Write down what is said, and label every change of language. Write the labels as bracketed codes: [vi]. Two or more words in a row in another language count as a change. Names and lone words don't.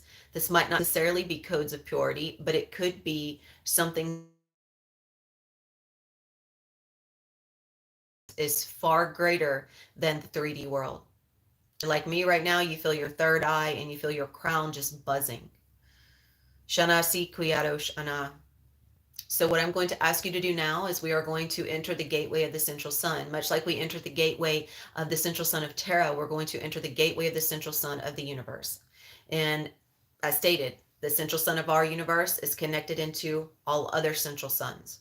[en] This might not necessarily be codes of purity, but it could be something is far greater than the 3D world. Like me right now, you feel your third eye and you feel your crown just buzzing. Shana si kuyado shana. So what I'm going to ask you to do now is we are going to enter the gateway of the central sun. Much like we entered the gateway of the central sun of Terra, we're going to enter the gateway of the central sun of the universe. And as stated, the central sun of our universe is connected into all other central suns.